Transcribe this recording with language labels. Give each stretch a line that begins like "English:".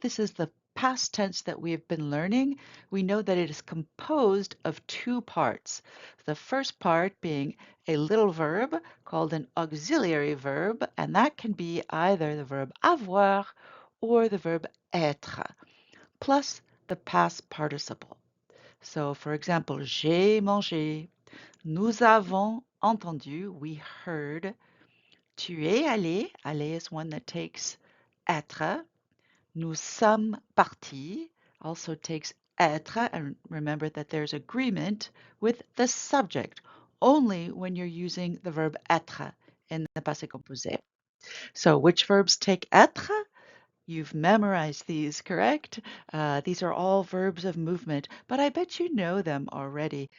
English: This is the past tense that we have been learning. We know that it is composed of two parts. The first part being a little verb called an auxiliary verb, and that can be either the verb avoir or the verb être, plus the past participle. So, for example,
French: j'ai mangé. Nous avons entendu.
English: We heard.
French: Tu es allé.
English: Aller is one that takes être.
French: Nous sommes partis
English: also takes être. And remember that there's agreement with the subject only when you're using the verb être in the passé composé. So, which verbs take être? You've memorized these, correct? These are all verbs of movement, but I bet you know them already.